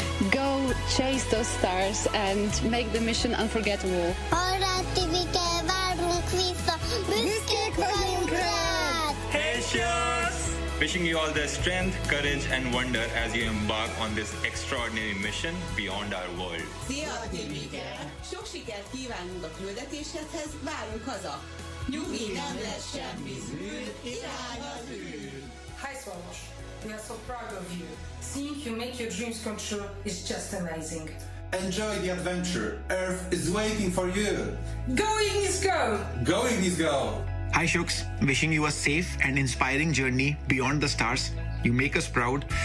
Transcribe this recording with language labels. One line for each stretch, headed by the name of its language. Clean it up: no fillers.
English: Go chase those stars and make the mission unforgettable. Hey, Shucks! Wishing you all the strength, courage, and wonder as you embark on this extraordinary mission beyond our world.
Hungarian: Szia, Tibike! Sok sikert kívánunk a küldetéshez, várunk haza! Nyugi, nem lesz semmi zűr, irány az űr!
English: Hi, Swallow. We are so proud of you. Seeing you make your dreams come true is just amazing. Enjoy the adventure. Earth is waiting for you. Going is go! Going is go! Hi, Shooks. Wishing you a safe and inspiring journey beyond the stars. You make us proud.